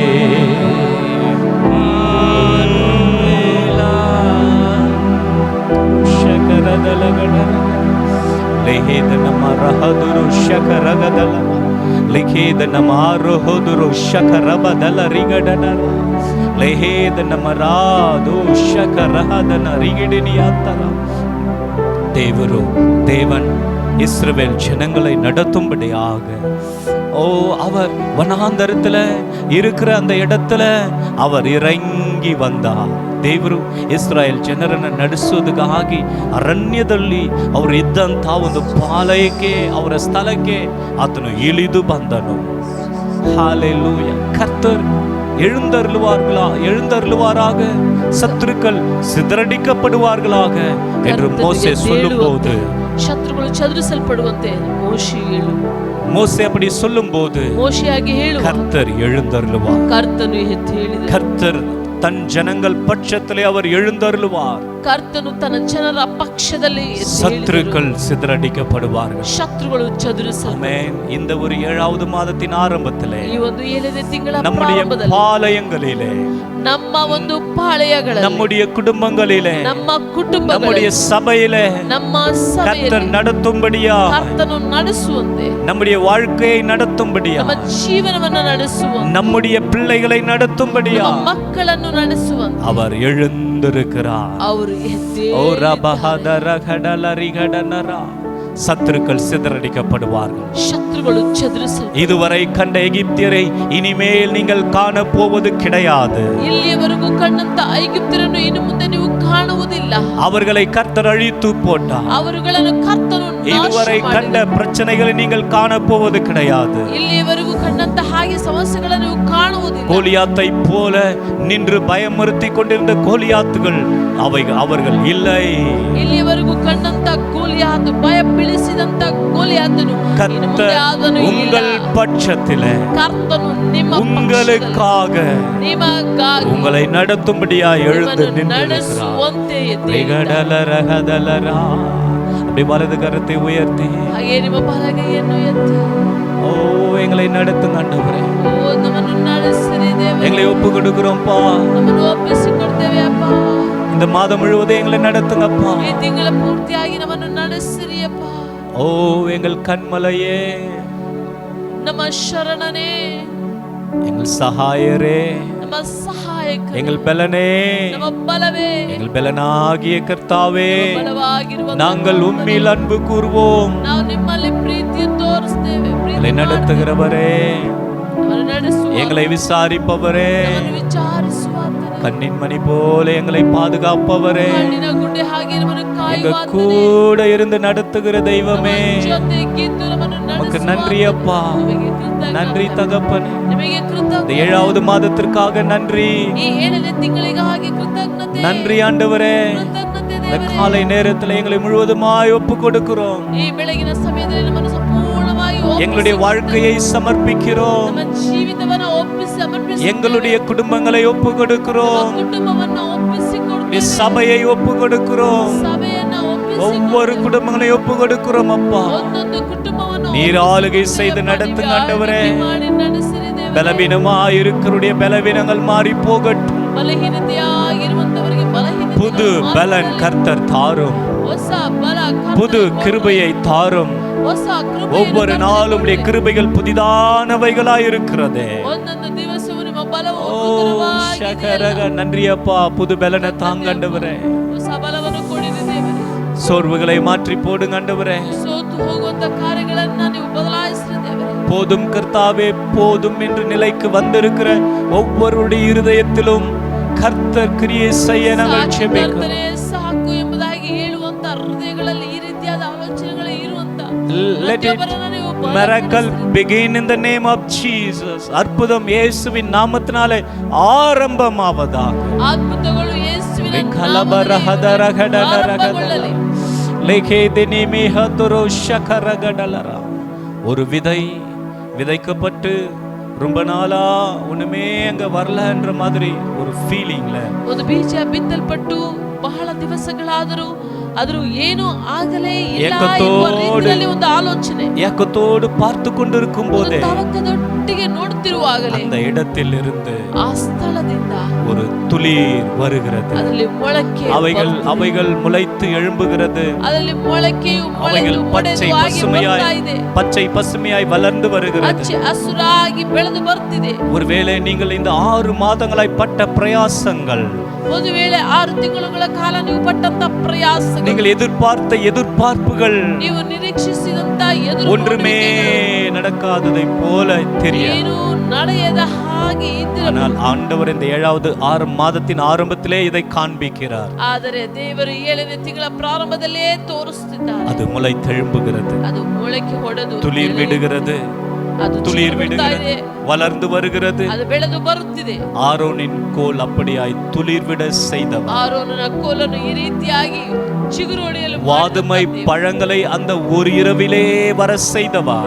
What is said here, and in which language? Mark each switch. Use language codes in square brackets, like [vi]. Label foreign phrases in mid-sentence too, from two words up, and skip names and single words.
[ta] ಇಮ್ಮಾನುವೇಲ, ಶಕರದಲಗಡ ಲಿಖಿತ ನಮ್ಮ ರಹದುರು ಶಕರಗದಲ, ಲಿಖಿತ ನಮ್ಮ ಆರೋಹದುರು ಶಕರಬದಲ ರಿಗಡನ, ಲಿಖಿತ ನಮ್ಮ ರಾದು ಶಕರಹದನ ರಿಗಿಡಿನಿಯಾತರ. தேவன் இஸ்ரவேல் ஜனங்களை நடத்தும்படியாக, ஓ அவர் வனாந்தரத்துல இருக்கிற அந்த இடத்துல அவர் ಇರಂಗಿ வந்தார். [kn] ದೇವರು ಇಸ್ರಾಯೇಲ್ ಜನರನ್ನು ನಡೆಸೋದಕ್ಕಾಗಿ ಅರಣ್ಯದಲ್ಲಿ ಅವರು ಇದ್ದಂಥ ಒಂದು ಪಾಲಯಕ್ಕೆ, ಅವರ ಸ್ಥಳಕ್ಕೆ ಆತನು ಇಳಿದು ಬಂದನು. ஹalleluya. [ta] கர்த்தர் எழுந்தருளுவாராக, சத்துருக்கள் சிதறடிக்கப்படுவார்களாக என்று மோசே சொல்லும்போது, [kn] ಶತ್ರುಗಳು ಚದುರಿಸಲ್ಪಡುವಂತೆ ಮೋಶೆ ಹೇಳು, [ta] மோசே அப்படி சொல்லும்போது [kn] மோசேயாಗಿ ಹೇಳು, [ta] கர்த்தர் எழுந்தருளுவார். [kn] ಕರ್ತನು ಎದ್ದು ಹೇಳಿದನು, [ta] கர்த்தர் தன் ஜனங்கள் பட்சத்திலே அவர் எழுந்தருளுவார். [kn] ಕರ್ತನು ತನ್ನ ಜನರ ಪಕ್ಷದಲ್ಲಿ [ta] சத்துருக்கள் சிதறடிக்கப்படுவார்கள். [kn] ಶತ್ರುಗಳು ಚದುರಿಸಲ್ಪಡುವರು. [ta] ஆமென். இந்த ஒரு 7வது மாதத்தின் ஆரம்பத்திலே [kn] ಈ ಒಂದು 7ನೇ ತಿಂಗಳ [ta] நம்முடைய [kn] ಪ್ರಾರಂಭದಲ್ಲಿ [ta] பாளையங்களிலே, [kn] ನಮ್ಮ ಒಂದು ಪಾಳೆಯಗಳಲ್ಲಿ, [ta] நம்முடைய குடும்பங்களிலே, [kn] ನಮ್ಮ ಕುಟುಂಬಗಳಲ್ಲಿ, [ta] நம்முடைய சபையிலே [kn] ನಮ್ಮ [ta] கர்த்தர் [kn] ಸಭೆಯಲ್ಲಿ [ta] நடத்தும்படியா, [kn] ಕರ್ತನು ನಡೆಸುವಂತೆ, [ta] நம்முடைய வாழ்க்கையை நடத்தும்படியா, [kn] ನಮ್ಮ ಜೀವನವನ್ನು ನಡೆಸುವಂತೆ, [ta] நம்முடைய பிள்ளைகளை நடத்தும்படியா [kn] ನಮ್ಮ ಮಕ್ಕಳನ್ನು ನಡೆಸುವಂತೆ [ta] அவர் எழுந்திருக்கிறார். [kn] ಅವರು ஓ ரபஹதர கடலரிகடனரா, [ta] சத்துருக்கள் சிதறடிக்கப்படுவார்கள். [kn] ಶತ್ರುಗಳು ಚದುರಿಸಲ್ಪಡುವರು. [ta] இதுவரை கண்ட எகிப்தியரை இனிமேல் நீங்கள் காண போவது கிடையாது. [kn] ಇಲ್ಲಿಯವರೆಗೂ ಕಂಡಂತ ಐಗುಪ್ತ್ಯರನ್ನು ಇನ್ನು ಮುಂದೆ ನೀವು ಕಾಣುವುದಿಲ್ಲ. [ta] அவர்களை கர்த்தர் அழித்து போட்டார். [kn] ಅವರುಗಳನ್ನು ಕರ್ತನು [ta] இதுவரை கண்ட பிரச்சனைகளை நீங்கள் காண போவது கிடையாது. [kn] ಇಲ್ಲಿಯವರೆಗೂ ಕಂಡಂತ ಹಾಗೆ ಸಮಸ್ಯೆಗಳನ್ನು ನೀವು ಕಾಣುವುದಿಲ್ಲ. [ta] கோலியாத்தை போல நின்று பயமுறுத்தி கொண்டிருந்த கோலியாத்துகள் அவர்கள் இல்லை. [kn] ಇಲ್ಲಿಯವರೆಗೂ ಕಂಡಂತ ಗೋಲಿಯಾತ್, ಭಯ ಬೀಳಿಸಿದಂತ ಗೋಲಿಯಾತನು ಇನ್ನು ಮುಂದೆ ಆದನು ಇಲ್ಲ. [ta] உங்கள் பட்சத்திலே [kn] ಕರ್ತನು ನಿಮ್ಮ [ta] உங்களுக்காக [kn] ನಿಮಗಾಗಿ [ta] உங்களை நடத்தும்படியா எழுந்து [kn] ನಡೆಸುವಂತೆ [ta] நின்றிருக்கிறார். அப்படி வலது கரத்தை உயர்த்தி [kn] ಹಾಗೆ ನಿಮ್ಮ ಬಲಗೈಯನ್ನು ಎತ್ತಿ, [ta] ஓ எங்களை நடத்துங்க ஆண்டவரே. [kn] ಓ ನಮ್ಮನ್ನು ನಡೆಸಿರಿ ದೇವರೇ. [ta] எங்களை ஒப்பு கொடுக்கிறோம்ப்பா. [kn] ನಮ್ಮನ್ನು ಒಪ್ಪಿಸಿಕೊಡ್ತೇವೆ ಅಪ್ಪ. [ta] இந்த மாதம் முழுவதும் எங்களை நடத்துங்கப்பா. [kn] ಈ ತಿಂಗಳ ಪೂರ್ತಿಯಾಗಿ ನಮ್ಮನ್ನು ನಡೆಸಿರಿ ಅಪ್ಪ. [ta] ஓ எங்கள் கண்மலையே, [kn] ನಮ್ಮ ಶರಣನೇ, [ta] எங்கள் சகாயரே, [kn] ನಮ್ಮ ಸಹಾಯಕನೇ, [ta] எங்கள் பலனே, [kn] ನಮ್ಮ ಬಲವೇ, [ta] எங்கள் பலனாகிய கர்த்தாவே, [kn] ಬಲವಾಗಿರುವ [ta] நாங்கள் உம்மில் அன்பு கூர்வோம். [kn] ನಾವು ನಿಮ್ಮಲ್ಲಿ ಪ್ರೀತಿಯನ್ನು ತೋರಿಸ್ತೇವೆ. [ta] எங்களை நடத்துகிறவரே, [kn] ನಮ್ಮನ್ನು ನಡೆಸುವ, [ta] எங்களை விசாரிப்பவரே, [kn] ನಮ್ಮನ್ನು ವಿಚಾರಿಸುವ, [ta] கண்ணின் மணி போல எங்களை பாதுகாப்பவரே, [kn] ಕಣ್ಣಿನ ಗುಡ್ಡೆ ಹಾಗೆ ನಮ್ಮನ್ನು [ta] எங்க [kn] ಕಾಯುವ [ta] கூட இருந்து நடத்துகிற தெய்வமே, [kn] ಜೊತೆಗಿದ್ದು ನಮ್ಮನ್ನು [ta] உமக்கு [kn] ನಡೆಸುವ [ta] நன்றி அப்பா. [kn] ನಿಮಗೆ ಕೃತಜ್ಞತೆ. [ta] நன்றி தகப்பனே. [kn] ನಿಮಗೆ [ta] இந்த [kn] ಕೃತಜ್ಞತೆ. [ta] 7வது மாதத்திற்காக நன்றி. [kn] ಈ 7ನೇ ತಿಂಗಳಿಗಾಗಿ ಕೃತಜ್ಞತೆ. [ta] நன்றி ஆண்டவரே. [kn] ಕೃತಜ್ಞತೆ [ta] இந்த [kn] ದೇವರೇ. [ta] காலை நேரத்தில் எங்களை முழுவதுமாய் ஒப்பு கொடுக்கிறோம். [kn] ಈ ಬೆಳಗಿನ ಸಮಯದಲ್ಲಿ ನಮ್ಮನ್ನು ಸಂಪೂರ್ಣವಾಗಿ [ta] எங்களுடைய வாழ்க்கையை சமர்ப்பிக்கிறோம். [kn] ನಮ್ಮ ಜೀವಿತವನ್ನು ಒಪ್ಪಿಸಿ ಸಮರ್ಪಿಸಿ, [ta] எங்களுடைய குடும்பங்களை ஒப்பு கொடுக்கிறோம். [kn] ಕುಟುಂಬವನ್ನು ಒಪ್ಪಿಸಿಕೊಡ್ತೇವೆ. [ta] சபையை ஒப்பு கொடுக்கிறோம். [kn] ಸಭೆಯನ್ನು [ta] ஒவ்வொரு குடும்பங்களையும் ஒப்பு கொடுக்கிறோம் அப்பா. [kn] ಒಂದೊಂದು ಕುಟುಂಬವನ್ನು [ta] நீர் ஆளுகை செய்து நடத்துங்க ஆண்டவரே. [kn] ಮಾಡಿ ನಡೆಸಿರಿ ದೇವರೇ. [ta] பலவீனமாய் இருக்கிறுடைய பலவீனங்கள் மாறி போகட்டும். [kn] ಬಲಹೀನತೆಯಾಗಿರುವಂತವರಿಗೆ ಬಲಹೀನತೆ [ta] புது பலன் கர்த்தர் தாரும். [kn] ಹೊಸ ಬಲ ಕರ್ತನು [ta] புது கிருபையை தாரும். [kn] ಹೊಸ ಕೃಪೆಯನ್ನು [ta] ஒவ்வொரு நாளும் உடைய கிருபைகள் புதிதானவைகளாய் இருக்கிறதே. [kn] ಒಂದೊಂದು ದಿವಸವೂ ನಿಮ್ಮ ಬಲವು ஓ ನೂತನವಾಗಿದೆ. [ta] ಶಕರಗ நன்றி அப்பா. புது பலனை தாங்க ஆண்டவரே. [kn] ಹೊಸ ಬಲವನ್ನು ಕೊಡಿರಿ ದೇವರೇ. [ta] சோர்வுகளை மாற்றி போடுங்க ஆண்டவரே. [kn] ಸೋತು ಹೋಗುವಂತ ಕಾರ್ಯಗಳನ್ನ ನೀವು ಬದಲಾಯಿಸಿರಿ ದೇವರೇ. [ta] போதும் கர்த்தாவே போதும் என்று நிலைக்கு வந்திருக்கிற ஒவ்வொருடைய இருதயத்திலும் கர்த்தர் கிரியை செய்ய நாங்கள் ஜெபிக்கிறோம். [kn] ಕರ್ತನೇ ಸಾಕು ಎಂಬುದಾಗಿ ಹೇಳುವಂತ ಹೃದಯಗಳಲ್ಲಿ ಈ ರೀತಿಯಾದ ಆಲೋಚನೆಗಳು ಇರುವಂತ [en] Let it miracle begin in the name of Jesus. [ta] அற்புதம் இயேசுவின் நாமத்தினாலே ஆரம்பமாவதாக. [kn] ಅದ್ಭುತಗಳು ಯೇಸುವಿನ கலபரஹதரகடலரகடல லேகேதினிமிஹதுரோ ஷகரகடலர. [ta] ஒரு விதை விதைக்கப்பட்டு ரொம்ப நாளா ஒண்ணுமே அங்க வரலன்ற மாதிரி ஒரு ஃபீலிங்ல, [kn] ಒಂದು ಬೀಜ ಬಿತ್ತಲ್ಪಟ್ಟು ಬಹಳ ದಿವಸಗಳಾದರೂ ಆದರೂ ಏನು ಆಗಲೇ ಇಲ್ಲ ಎಂಬ ರೀತಿಯಲ್ಲಿ ಒಂದು ಆಲೋಚನೆ, [ta] ஏக்கத்தோடு பார்த்து கொண்டிருக்கும் போதே [kn] ತವಕದೊಟ್ಟಿಗೆ ನೋಡುತ್ತಿರುವಾಗಲೇ [ta] அந்த இடத்தில் இருந்து [kn] ಆ ಸ್ಥಳದಿಂದ [ta] ஒரு துளிர் வருகிறது. [kn] ಅದರಲ್ಲಿ ಮೊಳಕೆ [ta] அவைகள் முளைத்து எழும்புகிறது. [kn] ಅದರಲ್ಲಿ ಮೊಳಕೆಯು [ta] அவைகள் [kn] ಮೊಳೆದು [ta] பச்சை [kn] ಒಡೆದು ಆಗಿ ಬರ್ತಾ ಇದೆ. [ta] பசுமையாய் வளர்ந்து வருகிறது. [kn] ಹಚ್ಚ ಹಸುರಾಗಿ ಬೆಳೆದು ಬರ್ತಿದೆ. [ta] ஒருவேளை நீங்கள் இந்த 6 மாதங்களாய் பட்ட பிரயாசங்கள், [kn] ಒಂದು ವೇಳೆ 6 ತಿಂಗಳುಗಳ ಕಾಲ ನೀವು ಪಟ್ಟಂತ ಪ್ರಯಾಸಗಳು, [ta] நீங்கள் எதிர்பார்த்த எதிர்பார்ப்புகள் [kn] ನೀವು ನಿರೀಕ್ಷಿಸಿದಂತ [ta] ஒன்றுமே நடக்காததை போல தெரியும். [kn] ಏನು ನಡೆಯದ ಹಾಗೆ ಇದ್ದರೆ, [ta] ஆனால் ஆண்டவர் இந்த 7வது 6 மாதத்தின் ஆரம்பத்திலே இதை காண்பிக்கிறார். [kn] ಆದರೆ ದೇವರು 7ನೇ ತಿಂಗಳ ಪ್ರಾರಂಭದಲ್ಲೇ ತೋರಿಸುತ್ತಿದ್ದಾರೆ. [ta] அது முளைத்தெழும்புகிறது, [kn] ಅದು ಮೊಳಕೆ ಹೊಡೆದು [ta] துளிர் விடுகிறது, [kn] ಅದು [ta] துளிர் [kn] ಬಿಡ್ತಾ [ta] விடுகிறது, [kn] ಇದೆ, [ta] வளர்ந்து வருகிறது. [kn] ಅದು ಬೆಳೆದು ಬರುತ್ತಿದೆ. [ta] ஆரோனின் கோல் அப்படியாய் துளிர் விட செய்தவர். [kn] ಆರೋನನ ಕೋಲನ್ನು ಈ ರೀತಿಯಾಗಿ ಚಿಗುರೊಡೆಯಲು [ta] வாதுமை பழங்களை அந்த ஒரு இரவிலே வர செய்தவர்.